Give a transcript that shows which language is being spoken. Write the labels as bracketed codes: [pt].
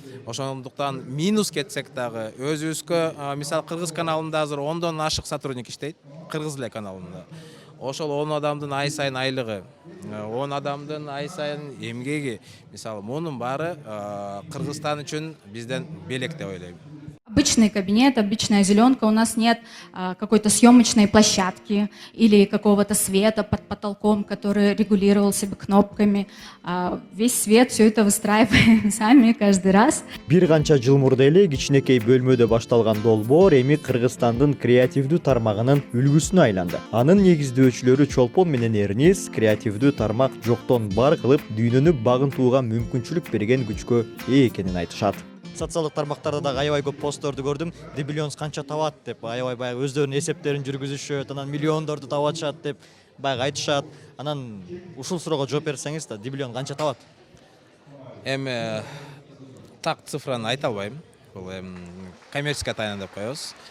[ky] Ошондуктан минус кетсек дагы өзүбүзгө мисалы кыргыз каналында азыр 10дон ашык сотрудник иштейт, кыргыз эле каналында. Ошол 10 адамдын ай сайын айлыгы, 10 адамдын ай сайын эмгеги, мисалы мунун баары Кыргызстан үчүн бизден белек деп ойлойм. [ru] Обычный кабинет, обычная зеленка, у нас нет какой-то съемочной площадки или какого-то света под потолком, который регулировался бы кнопками. Весь свет, все это выстраиваем сами каждый раз. [ky] Бир канча жыл мурда эле кичинекей бөлмөдө башталган долбоор эми Кыргызстандын креативдүү тармагынын үлгүсүнө айланды. Анын негиздөөчүлөрү Чолпон менен Эрнис креативдүү тармак жоктон бар кылып дүйнөнү багынтууга мүмкүнчүлүк берген күчкө ээ экенин айтышат. Социалдык тармактарда да аябай көп постторду көрдүм. Dibilens канча табат деп, аябай баягы өздөрүнүн эсептерин жүргүзүшөт, анан миллиондорду табачат деп баягы айтышат. Анан ушул суроого жооп берсеңиз да, Dibilens канча табат? Эми так цифраны айта албайм. Бул [ru] коммерческая тайна [ky] деп коебуз.